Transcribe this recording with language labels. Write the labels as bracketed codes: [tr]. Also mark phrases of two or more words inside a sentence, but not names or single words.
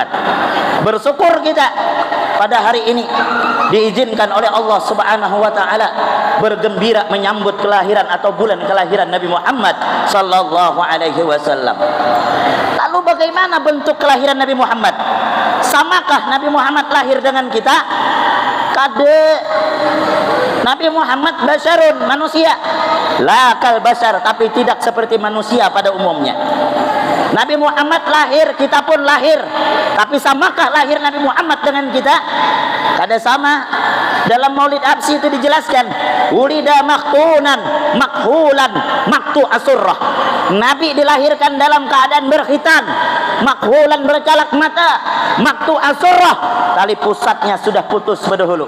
[id] Bersyukur kita pada hari ini diizinkan oleh Allah [ar] سبحانه وتعالى [id] bergembira menyambut kelahiran atau bulan kelahiran Nabi Muhammad [ar] صلى الله عليه وسلم. [id] Lalu bagaimana bentuk kelahiran Nabi Muhammad? Samakah Nabi Muhammad lahir dengan kita? [bjn] Kade. [id] Nabi Muhammad basyarun, manusia. [ar] لا كالبشر, [id] tapi tidak seperti manusia pada umumnya. Nabi Muhammad lahir, kita pun lahir. Tapi samakah lahir Nabi Muhammad dengan kita? [bjn] Kada sama. [id] Dalam Maulid Absi itu dijelaskan, [ar] ولد مختونا مكحولا مقطوع السرة. [id] Nabi dilahirkan dalam keadaan berkhitan, makhulan bercalak mata, [ar] مقطوع السرة, [id] tali pusatnya sudah putus berdahulu.